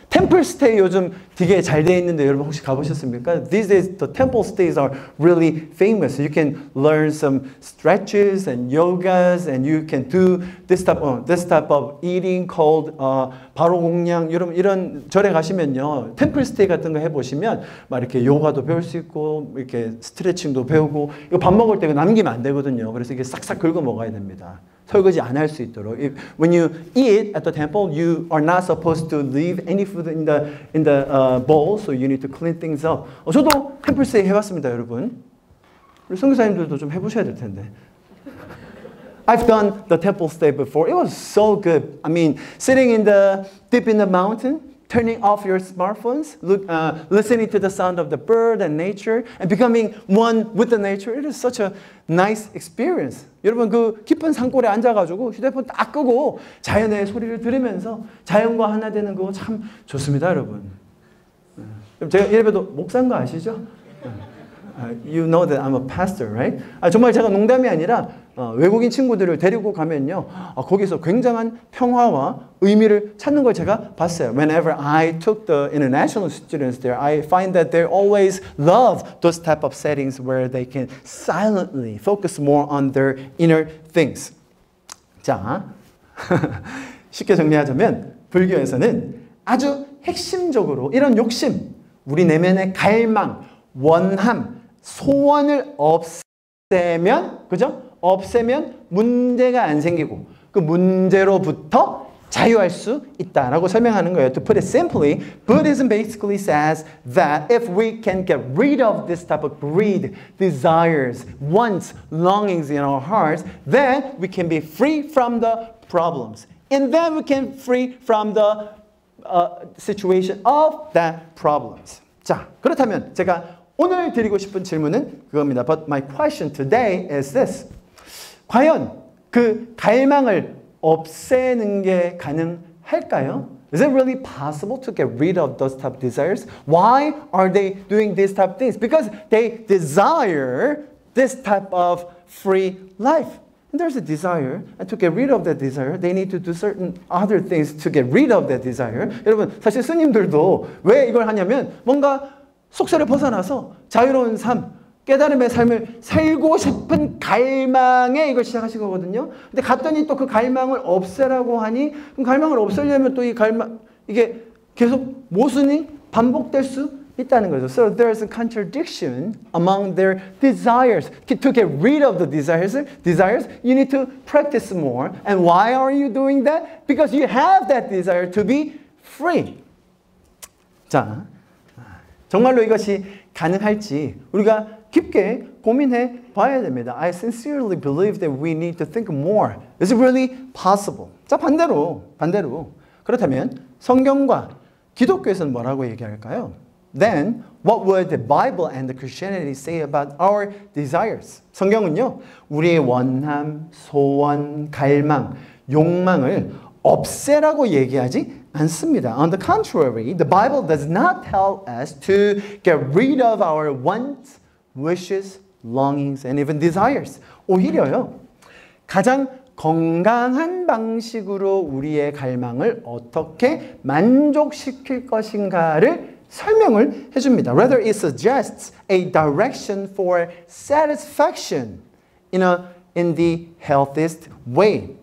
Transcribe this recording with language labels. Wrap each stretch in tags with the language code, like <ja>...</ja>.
<ko>템플 스테이 요즘 되게 잘 돼 있는데 여러분 혹시 가보셨습니까?</ko> <en>These days the temple stays are really famous. You can learn some stretches and yogas and you can do this type of eating called</en> <ko>바로 공양. 여러분 이런 절에 가시면요. 템플 스테이 같은 거 해보시면 막 이렇게 요가도 배울 수 있고 이렇게 스트레칭도 배우고 이거 밥 먹을 때 남기면 안 되거든요. 그래서 이게 싹싹 긁어 먹어야 됩니다. 설거지 안 할 수 있도록.</ko> <en>When you eat at the temple, you are not supposed to leave any food in the bowl, so you need to clean things up.</en> <ko>저도 템플 스테이 해봤습니다, 여러분. 우리 선교사님들도 좀 해보셔야 될 텐데.</ko> <en>I've done the temple stay before. It was so good. I mean, sitting deep in the mountain, turning off your smartphones, listening to the sound of the bird and nature, and becoming one with the nature. It is such a nice experience.</en> <ko>여러분 그 깊은 산골에 앉아가지고 휴대폰 딱 끄고 자연의 소리를 들으면서 자연과 하나 되는 거 참 좋습니다, 여러분. 제가 예배도 목사인 거 아시죠?</ko> <en>You know that I'm a pastor, right?</en> <ko>정말 제가 농담이 아니라 외국인 친구들을 데리고 가면요, 거기서 굉장한 평화와 의미를 찾는 걸 제가 봤어요.</ko> <en>Whenever I took the international students there, I find that they always love those type of settings where they can silently focus more on their inner things.</en> <ko>자, 쉽게 정리하자면 불교에서는 아주 핵심적으로 이런 욕심, 우리 내면의 갈망, 원함, 소원을 없애면, 그죠? 없애면 문제가 안 생기고 그 문제로부터 자유할 수 있다라고 설명하는 거예요.</ko> <en>To put it simply, Buddhism basically says that if we can get rid of this type of greed, desires, wants, longings in our hearts, then we can be free from the problems. And then we can free from the situation of that problems.</en> <ko>자, 그렇다면 제가 오늘 드리고 싶은 질문은 그겁니다.</ko> <en>But my question today is this.</en> <ko>과연 그 갈망을 없애는 게 가능할까요?</ko> <en>Is it really possible to get rid of those type of desires? Why are they doing these type of things? Because they desire this type of free life. And there's a desire, and to get rid of that desire, they need to do certain other things to get rid of that desire.</en> <ko>여러분, 사실 스님들도 왜 이걸 하냐면 뭔가 속세를 벗어나서 자유로운 삶, 깨달음의 삶을 살고 싶은 갈망에 이걸 시작하신 거거든요. 근데 갔더니 또 그 갈망을 없애라고 하니, 그럼 갈망을 없애려면 또 이 갈망, 이게 계속 모순이 반복될 수 있다는 거죠.</ko> <en>So there's a contradiction among their desires. To get rid of the desires, you need to practice more. And why are you doing that? Because you have that desire to be free.</en> <ko>자, 정말로 이것이 가능할지 우리가 깊게 고민해 봐야 됩니다.</ko> <en>I sincerely believe that we need to think more. Is it really possible?</en> <ko>자, 반대로. 그렇다면 성경과 기독교에서는 뭐라고 얘기할까요?</ko> <en>Then, what would the Bible and the Christianity say about our desires?</en> <ko>성경은요, 우리의 원함, 소원, 갈망, 욕망을 없애라고 얘기하지 않습니다.</ko> <en>On the contrary, the Bible does not tell us to get rid of our wants, wishes, longings, and even desires.</en> <ko>오히려요, 가장 건강한 방식으로 우리의 갈망을 어떻게 만족시킬 것인가를 설명을 해줍니다.</ko> <en>Rather, it suggests a direction for satisfaction in the healthiest way.</en>